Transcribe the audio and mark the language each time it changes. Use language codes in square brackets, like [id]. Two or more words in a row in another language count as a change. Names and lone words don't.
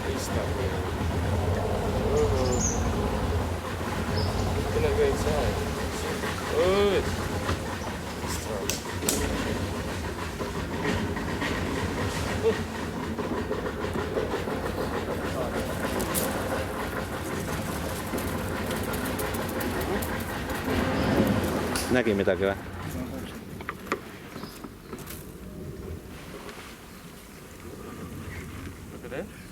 [en] stuff here. We're not go inside. Good. [et] Nägi midagi või? [en] Look at that.